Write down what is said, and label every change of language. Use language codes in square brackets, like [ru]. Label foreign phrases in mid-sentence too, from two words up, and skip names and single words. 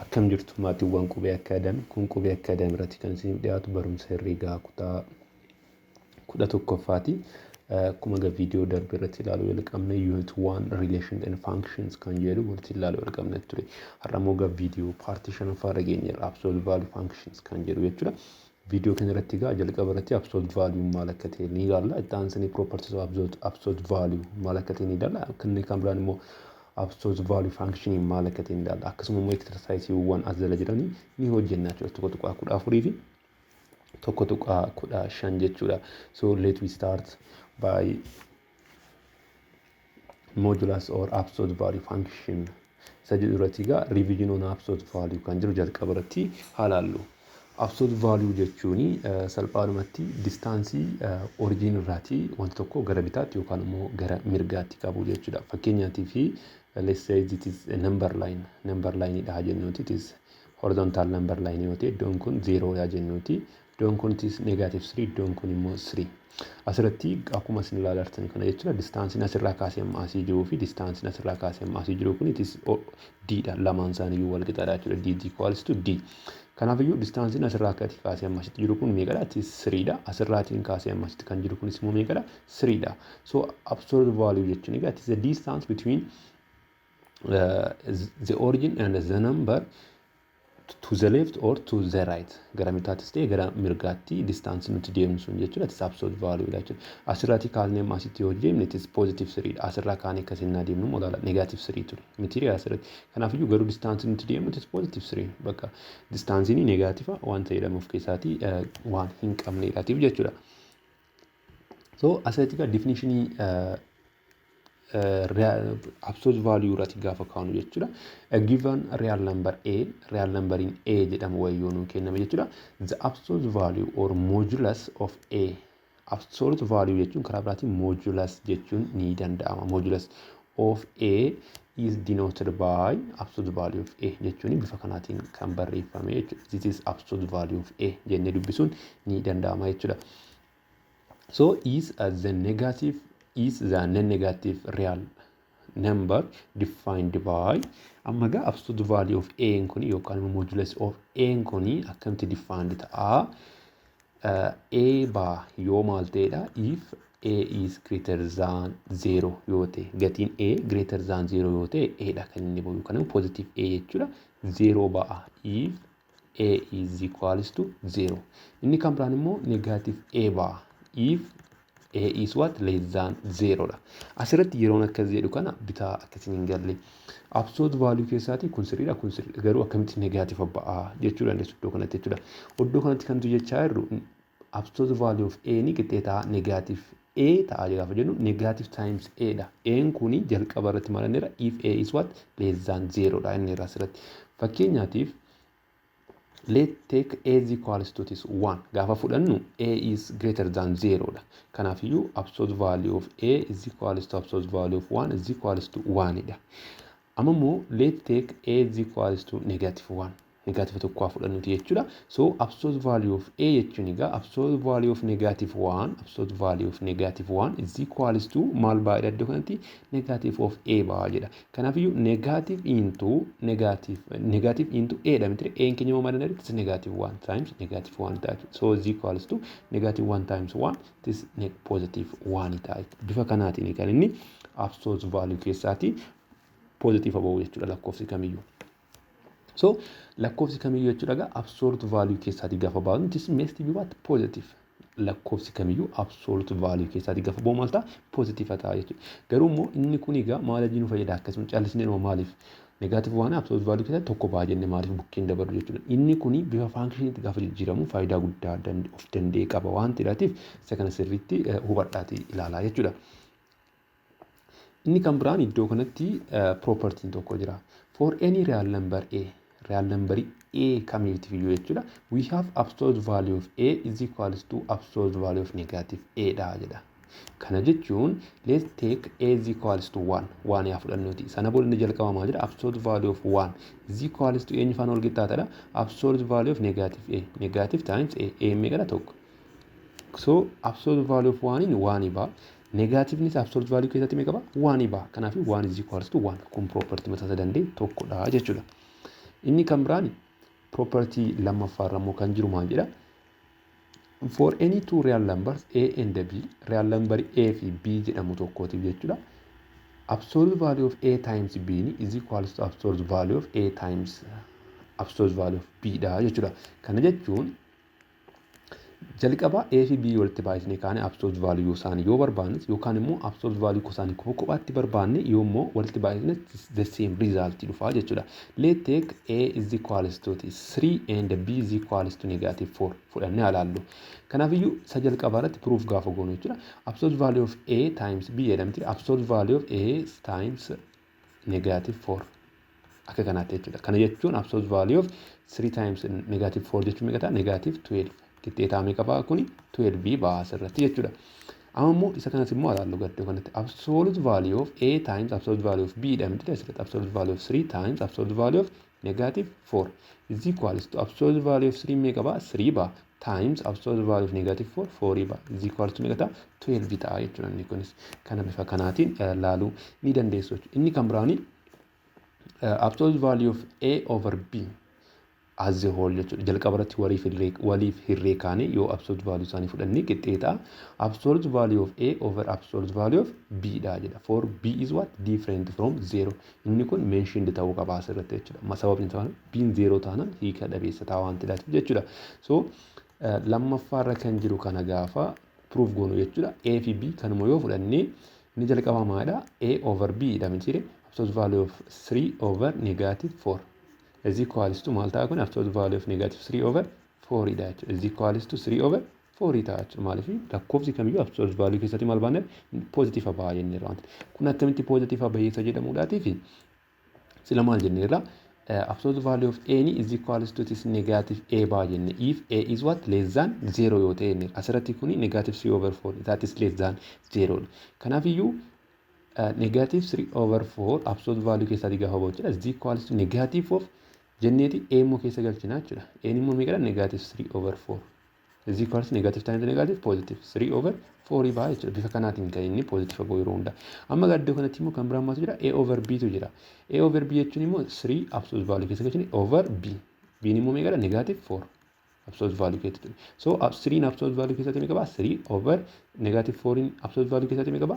[om] Akkam jirtu maatiiwwan qubee akaadaamii kun qubee akaadaamii irratti kan isin dhiyaatu barumsa herreegaa kutaa 11ffaati. Akkuma viidiyoo darbe irratti ilaaluu jalqabne [en] unit 1 relations and functions [om] kan jedhu walitti ilaaluu jalqabne ture. Har'a immoo viidiyoo paartii 5ffaa geenyeerra [en] absolute value functions [om] kan jedhu jechuudha. Viidiyoo kana irratti jalqaba irratti [en] absolute value [om] maal akka ta'e ni ilaalla. Itti aansanii [en] properties of absolute value [om] maal akka ta'e ni ilaalla. Kan biraan immoo [en] absolute value function [om] maal akka ta'e ni ilaalla. Akkasuma immoo exerciseewwan as jala jiranii ni hojjenna jechuudha. Tokko tuqaa 14 fi tokko tuqaa 15 jechuudha. [en] So let we start by modulus or absolute value function. [om] Isa jedhu irratti [en] revision on absolute value [om] kan jiru jalqaba irratti haalaallu. [en] Absolute value [om] jechuun salphaadhumatti distaansii origin irraatii wanta tokko gara bitaatti yookaan immoo gara mirgaatti qabu jechuudha. [en] Fakkeenyaatiif let's say it is a number line. Number line [om] dha jennuuti. [en] It is horizontal number line [om] yoo ta'e iddoon kun 0 dha jennuuti. Iddoon kun [en] it is negative 3 [om] iddoon kun immoo 3. Asirratti akkuma isin ilaaltan kana jechuudha. Distaansiin asirraa kaasee amma asii jiruu fi distaansiin asirraa kaasee amma asii jiru kun [en] it is d [om] dha. Lamaan isaaniiyyuu wal qixaadha jechuudha. [en] D equals to d. [om] Kanaafiyyuu distaansiin asirraa kaasee amma asitti jiru kun meeqadha? [en] It is 3 dha. [om] Asirraatiin kaasee amma asitti kan jiru kunis immoo meeqadha? 3 dha. [en] So absolute value jechuun it is the distance between the origin and the number to the left or to the right. [om] Gara mitaatis ta'e gara mirgaatti distance nuti deemnu sun jechuudha. It is [en] absolute value [om] dha jechuudha. Asirraati kaasnee amma asitti yoo deemne [en] it is positive 3 [om] dha. Asirraa kaanee akkasiin deemnu modala [en] negative 3 [om] ture. Mitirii asirratti. Kanaafiyyuu garuu distance nuti deemnu [en] it is positive 3. [om] Bakka distaansiin negaativa waan ta'edhamuuf keessaati waan hin qabneedhaatiif jechuudha. So asirratti definitionii [en] absolute value [om] irratti gaafa kaanu jechuudha. [en] A given real number in A [om] jedhamu wayyoo nuu kenname jechuudha. [en] The absolute value or modulus of A. Absolute value [om] jechuun karaa biraatiin modulus jechuun ni danda'ama. [en] Modulus of A is denoted by absolute value of A [om] jechuun bifa kanaatiin kan barreeffame jechuudha. [en] This is absolute value of A [om] jennee dubbisuun ni danda'ama jechuudha. [en] So is the non-negative real number defined by ammaga absolute value of A [om] kuni yookaan [en] modulus of A [om] kuni akkamti [en] defined ta'a. [om] A bar yoo maal ta'edha [en] if A is greater than 0 [om] yoo ta'e gatiin [en] A greater than 0 [om] yoo ta'e A dha kan inni bahu yookaan [en] positive A [om] jechuudha. [en] 0 ba'a if A is equals to 0. [om] Inni kan biraan immoo [en] negative A ba'a if A is what? Less than 0 dha. [om] Asirratti yeroon akkas jedhu kana bitaa akkasiin hin galle. [en] Absolute value [om] keessaati kun sirriidha kun sirriidha garuu akkamitti negative ba'a jechuu dandeessu iddoo kanatti jechuudha. Iddoo kanatti kan jechaa jirru [en] absolute value of A [om] ni qixxeetaa [en] negative A [om] ta'a gaafa jennu [en] negative times A [om] dha. A kuni jalqaba irratti maal inni [en] if A is what? Less than 0 [om] dha inni irraa asirratti. [en] Fakkeenyaatiif let's take A is equals to this 1. [om] Gaafa fudhannu [en] A is greater than 0 dha. Kanaafiyyuu absolute value of A is equals to absolute value of 1 is equals to 1 dha. [om] Amma immoo [en] let's take A is equals to negative 1. [om] Negative tokko fudhannuti jechuudha. [en] So absolute value of A [om] jechuun egaa [en] absolute value of negative 1 is equals to [om] maal ba'a iddoo kanatti [en] negative of A [om] ba'a jedha. Kanaafiyyuu [en] negative into A [om] dha miti. A keenya moo maal [en] it is negative 1 times negative 1 ta'a. So is equals to negative 1 times 1 it is positive 1 ta'a. [om] Bifa kanaatiin kan inni [en] absolute value [om] keessaati positive bahu jechuudha lakkoofsi kamiyyuu. So lakkoofsi kamiyyuu jechuudha [en] absolute value [om] keessaati gaafa baanu [en] it is must be what? Positive. [om] Lakkoofsi kamiyyuu [en] absolute value [om] keessaati gaafa bahu maal ta'a? Positive ta'a jechuudha. Garuu immoo inni kun egaa maal ajii nu fayyada akkasuma callisnee noo maaliif? Negative waan [en] absolute value [om] keessatti tokko ba'a jennee maaliif bukkeen dabalu jechuudha. Inni kuni bifa functionitti gaafa jijjiiramu faayidaa guddaa of danda'e qaba waan ta'eef isa kana sirriitti hubadhaatii ilaalaa jechuudha. Inni kan biraan iddoo kanatti propertiin tokko jira. [en] For any real number A [om] kamiitiif iyyuu jechuudha. [en] We have absolute value of A is equals to absolute value of negative A [om] dha jedha. Kana jechuun [en] let's take A is equals to 1. [om] 1 yaa fudhannuti. Sana booda inni jalqaba maal jedha? [en] Absolute value of 1 is equals to [om] eenyu faana wal qixxaatadha? [en] Absolute value of negative A. Negative times A. [om] A meeqadha tokko. [en] So absolute value of 1 in 1 ba'a. [om] Negative nis [en] absolute value [om] keessatti meeqa ba'a? 1 ba'a. Kanaaf 1 is equals to 1. Kun property mataa danda'e tokkodha jechuudha. Inni kan biraan property lammaffaarra immoo kan jiru maal jedha? [en] For any two real numbers A and B, real number A [om] fi B jedhamu tokkootiif jechuudha. [en] Absolute value of A times B is equals to absolute value of A times absolute value of B [om] dha jechuudha. Kana jechuun jalqaba A fi B walitti baay'isnee kaane [en] absolute value [om] isaanii yoo barbaanne yookaan immoo [en] absolute value [om] isaanii kophaatti barbaanne yoo immoo walitti baay'isne [en] the same result [om] dhufa jechuudha. [en] Let's take A is equals to 3 and B is equals to -4 [om] fudhannee ilaallu. Kanaaf iyyuu isa jalqaba irratti proof gaafa goonu jechuudha. [en] Absolute value of A times B jedhamti. Absolute value of A times -4 [om] akka kanaatti jechuudha. Kana jechuun [en] absolute value of 3 times -4 [om] jechuun meeqa ta'a? [en] -12. [om] Qixxeetaa meeqa ba'a kuni? 12 ba'a asirratti jechuudha. Amma immoo isa kanas immoo ilaallu gaddoo kanatti [en] absolute value of A times absolute value of B [om] jedhamti asirratti [en] absolute value of 3 times absolute value of -4 is equals to absolute value of 3 [om] meeqa ba'a? [en] 3 ba'a times absolute value of -4 4 ba'a is equals to [om] meeqa ta'a? 12 ta'a jechuudha. Inni kunis kana bifa kanaatiin ilaaluu ni dandeessu jechuudha. [en] Inni kan biraani absolute value of A over B as a whole jechuudha. [om] Jalqaba irratti waliif hirree kaane yoo [en] absolute value [om] isaanii fudhannee qixxeetaa [en] absolute value of A over absolute value of B [om] dha jedha. [en] For B is what? Different from 0. [om] Inni kun mentioned ta'uu qaba asirratti jechuudha. Sababni isaa B 0 taanaan hiika dhabeessa ta'a waan ta'eef jechuudha. So lammaffaarra kan jiru kana gaafa proof goonu jechuudha. A fi B kanuma yoo fudhannee inni jalqaba maalidha? [en] A over B [om] dha miti [en] absolute value of 3 over -4 is equals to [om] maal ta'a kun [en] absolute value of -3 over 4 [om] dha jechuudha. [en] Is equals to 3 over 4 [om] ta'a jechuudha. Maaliif lakkoofsi kamiyyuu [en] absolute value [om] keessatti maal baanne positive ba'a jenneerra wanti. Kun akkamitti positive baay'isa jedhamuudhaatii fi sila maal jenneerra [en] absolute value of A is equals to this negative A [om] ba'a jenne. [en] If A is what? Less than 0 [om] yoo ta'e jenneerra. Asirratti kuni [en] -3 over 4 that is less than 0. [om] Kanaaf iyyuu -3 over 4 [en] absolute value [om] keessatti gaafa bahu jechuudha. [en] Is equals to negative of [om] jenneeti A immoo keessa galchina jechuudha. A immoo meeqadha? [en] -3 over 4 is equals to negative times negative positive 3 over 4 [om] ba'a jechuudha. Bifa kanaatiin kan inni positive bahu yeroo hunda. Amma gaddoo kanatti immoo kan biraan maatu jira? [en] A over B [om] tu jira. [en] A over B [om] jechuun immoo [en] 3 absolute value [om] keessa galchine [en] over B. [om] B immoo meeqadha? -4 [en] absolute value [om] keessatti. So 3 [en] absolute value [om] keessatti meeqa ba'a? 3 over -4 [en] absolute value [om] keessatti meeqa ba'a?